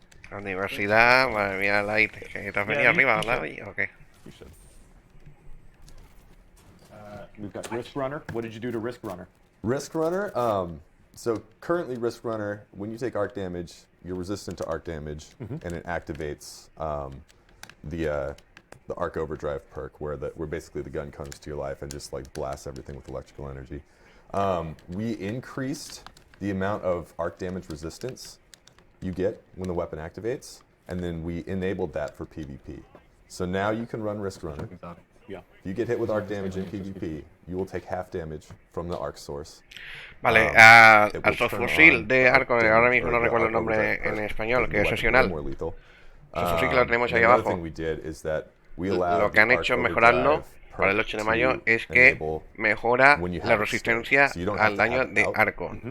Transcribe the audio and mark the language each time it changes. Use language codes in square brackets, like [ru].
[es] La universidad, madre mía, Light, que te has venido arriba, ¿verdad? [en] Ok. We've got Risk Runner. What did you do to Risk Runner? Risk Runner, so currently Risk Runner, when you take arc damage, you're resistant to arc damage, and it activates the arc overdrive perk, where basically the gun comes to your life and just like blasts everything with electrical energy. We increased the amount of arc damage resistance you get when the weapon activates, and then we enabled that for PvP. So now you can run Risk Runner. Yeah. If you get hit with arc damage in PvP, you will take half damage from the arc source. [es] Vale, al subfusil de arco, ahora mismo no recuerdo el nombre en español, que es sesional. Subfusil que lo tenemos ahí abajo. Lo que han hecho es mejorarlo para el 8 de mayo es que mejora la resistencia al daño de arco.